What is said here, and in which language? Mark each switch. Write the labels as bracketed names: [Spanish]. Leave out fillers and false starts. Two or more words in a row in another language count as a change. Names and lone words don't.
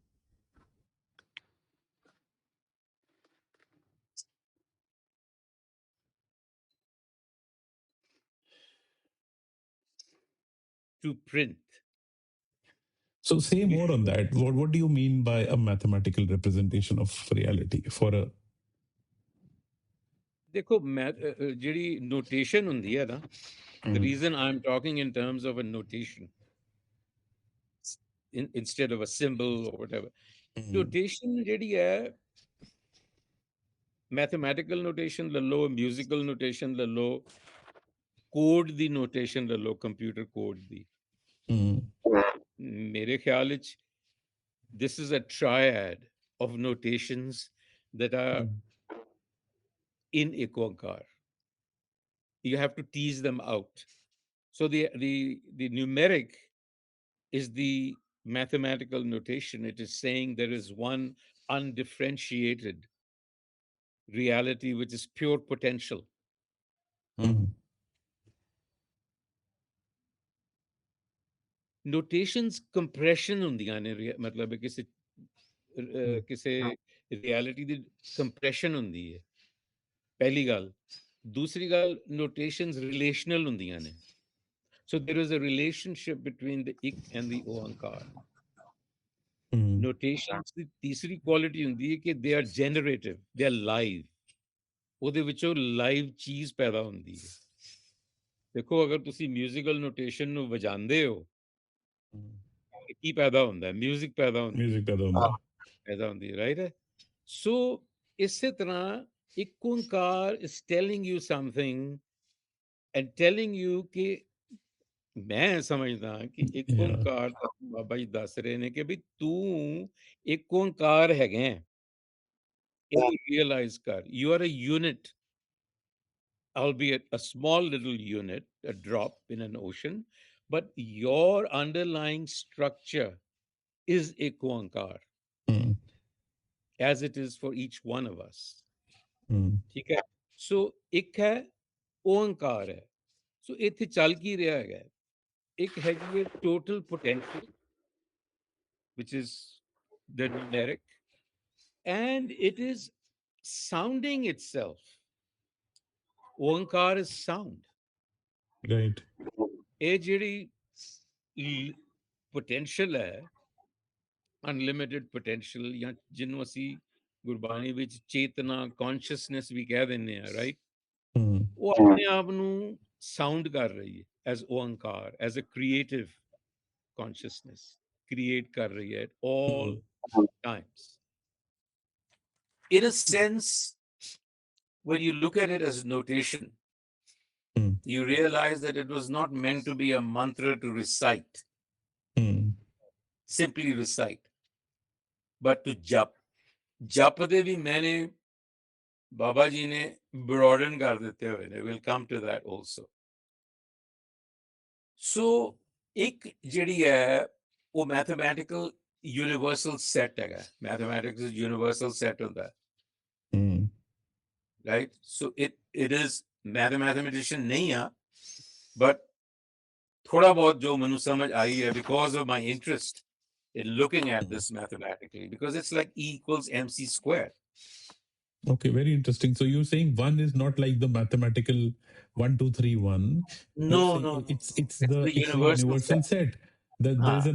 [English] to print. So say You more on should, that. What do you mean by a mathematical representation of reality for a? [Punjabi] देखो ਜਿਹੜੀ notation ਹੁੰਦੀ ਹੈ ਨਾ, [English] the Mm, reason I'm talking in terms of a notation instead of a symbol or whatever. mm, [Punjabi] Notation ਜਿਹੜੀ ਹੈ, [English] mathematical notation [Punjabi] ਲੈ ਲਓ, [English] musical notation [Punjabi] ਲੈ ਲਓ, code ਦੀ notation ਲੈ ਲਓ, [English] computer code [Punjabi] ਦੀ। mm, ਮੇਰੇ ਖਿਆਲ ਵਿੱਚ [English] this is a triad of notations that are mm, in Ikonkar. You have to tease them out. So the numeric is the mathematical notation. It is saying there is one undifferentiated reality which is pure potential. mm, Notations compression [Punjabi] ਹੁੰਦੀਆਂ ਨੇ ਮਤਲਬ mm, ਕਿਸੇ reality ਦੀ compression ਹੁੰਦੀ ਹੈ ਪਹਿਲੀ ਗੱਲ ਦੂਸਰੀ ਗੱਲ notations relational ਹੁੰਦੀਆਂ ਨੇ [English] so there is a relationship between the ik and the oankar mm, [Punjabi] notations ਦੀ ਤੀਸਰੀ quality ਹੁੰਦੀ ਹੈ ਕਿ [English] they are generative they are live [Punjabi] ਉਹਦੇ ਵਿੱਚੋਂ live ਚੀਜ਼ ਪੈਦਾ ਹੁੰਦੀ ਹੈ ਦੇਖੋ ਅਗਰ ਤੁਸੀਂ [English] musical notation [Punjabi] ਨੂੰ ਵਜਾਉਂਦੇ ਹੋ mm. ਕੀ ਪੈਦਾ ਹੁੰਦਾ ਹੈ music ਪੈਦਾ ਹੁੰਦੀ Music ਹੈ ਪੈਦਾ ਹੁੰਦਾ. ਪੈਦਾ ਹੁੰਦੀ ਹੈ [English] right so [Punjabi] ਇਸੇ ਤਰ੍ਹਾਂ ਇੱਕ ਓੰਕਾਰ [English] is telling you something and telling you [Punjabi] ਕਿ ਮੈਂ ਸਮਝਦਾ ਕਿ ਇੱਕ Yeah. ਓੰਕਾਰ ਤੁਹਾਨੂੰ ਬਾਬਾ ਜੀ ਦੱਸ ਰਹੇ ਨੇ ਕਿ ਵੀ ਤੂੰ ਇੱਕ ਓੰਕਾਰ ਹੈਗਾ ਇਹਨੂੰ realize ਕਰ [English] you are a unit albeit a small little unit a drop in an ocean but your underlying structure is [Punjabi] ਇੱਕ ਓੰਕਾਰ Mm, [English] as it is for each one of us mm, [Punjabi] ਠੀਕ ਹੈ ਸੋ ਇੱਕ ਹੈ ਓੰਕਾਰ ਹੈ ਸੋ ਇੱਥੇ ਚੱਲ ਕੀ ਰਿਹਾ ਹੈਗਾ ਇੱਕ ਹੈਗੀ ਹੈ [English] total potential which is the numeric and it is sounding itself [Punjabi] ਓੰਕਾਰ [English] is sound right. [Punjabi] ਇਹ ਜਿਹੜੀ potential ਹੈ [English] unlimited potential [Punjabi] ਜਾਂ ਜਿਹਨੂੰ ਅਸੀਂ ਗੁਰਬਾਣੀ ਵਿੱਚ ਚੇਤਨਾ consciousness ਵੀ ਕਹਿ ਦਿੰਦੇ ਆ ਰਾਈਟ Mm, ਉਹ ਆਪਣੇ ਆਪ ਨੂੰ ਸਾਊਂਡ ਕਰ ਰਹੀ ਹੈ ਐਜ਼ ਓੰਕਾਰ [English] as a creative consciousness [Punjabi] create [Hindi] कर रही है [English] at all mm, times. In a sense, when you look at it as notation, mm, you realize that it was not meant to be a mantra to recite, mm, simply recite, but to jap. [Punjabi] ਜਪ ਦੇ ਭੀ ਮੈਂਨੇ ਬਾਬਾ ਜੀ ਨੇ broaden कर ਦਿੱਤੇ ਹੋਏ ਨੇ, [English] we'll come to that also. [Punjabi] So ਇੱਕ ਜਿਹੜੀ ਹੈ ਉਹ [English] mathematical universal set [Punjabi] ਹੈਗਾ, [English] mathematics universal set [Punjabi] ਹੁੰਦਾ ਹੈ, Mm. [English] right? So it is mathematician [Punjabi] ਨਹੀਂ ਆ, [English] but [Hindi] थोड़ा बहुत जो [Punjabi] ਮੈਨੂੰ ਸਮਝ [Hindi] आई है [English] because of my interest in looking at this mathematically, because it's like E equals mc squared. Okay, very interesting. So you're saying one is not like the mathematical 1, 2, 3, 1. You're No, saying no, no, no. It's the it's the universal universal set. set. There is